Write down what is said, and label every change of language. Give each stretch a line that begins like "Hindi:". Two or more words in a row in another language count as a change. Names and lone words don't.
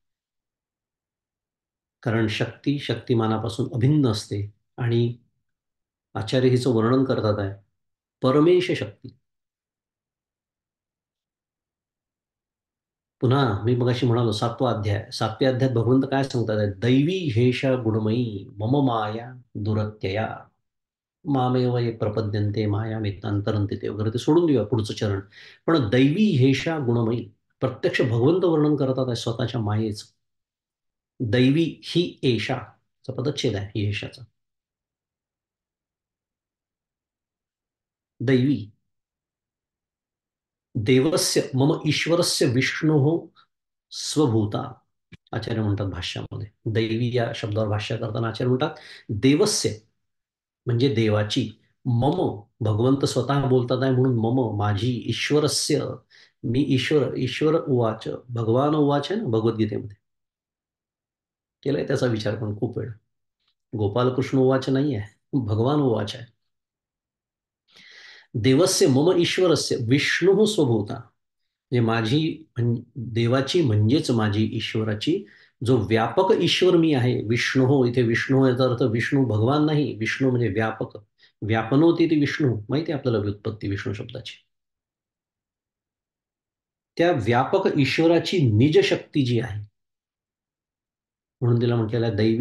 Marathi: कारण शक्ती शक्तिमानापासून अभिन्न असते. आणि आचार्य हिचं वर्णन करतात आहे, परमेश शक्ती. पुन्हा मी मगाशी म्हणालो, 7वा अध्याय, 7व्या अध्यायात भगवंत काय सांगतात आहे,
Sanskrit: दैवी हेषा गुणमयी मम माया दुरत्यया मामेव ये प्रपद्यन्ते मायामेतांतरन्ते ते वगैरे,
Marathi: ते सोडून देऊया पुढचं चरण. पण
Sanskrit: दैवी हेषा गुणमयी,
Marathi: प्रत्यक्ष भगवंत वर्णन करतात आहे स्वतःच्या मायेचं. दैवी ही एषा चा पदच्छेद आहे येशाचा.
Sanskrit: दैवी, देवस्य मम ईश्वरस्य विष्णू स्वभूता,
Marathi: आचार्य म्हणतात भाष्यामध्ये. दैवी या शब्दावर भाष्य करताना आचार्य म्हणतात, देवस्य म्हणजे देवाची, मम भगवंत स्वतः बोलतात आहे म्हणून मम माझी, ईश्वरस्य मी ईश्वर,
Sanskrit: ईश्वर उवाच, भगवान उवाच
Marathi: आहे ना भगवद्गीतेमध्ये, केलाय त्याचा विचार पण खूप वेळ. गोपालकृष्ण उवाच नाही आहे, भगवान उवाच आहे.
Sanskrit: देवस्य मम ईश्वरस्य विष्णू स्वभूता,
Marathi: म्हणजे माझी देवाची म्हणजेच माझी ईश्वराची, जो व्यापक ईश्वर मी आहे. विष्णू, इथे विष्णू याचा अर्थ विष्णू भगवान नाही, विष्णू म्हणजे व्यापक,
Sanskrit: व्यापनोती ती विष्णू,
Marathi: माहिती आहे आपल्याला व्युत्पत्ती विष्णू शब्दाची. त्या व्यापक ईश्वराची निज शक्ती जी आहे, म्हणून तिला म्हटलेलं आहे दैवी.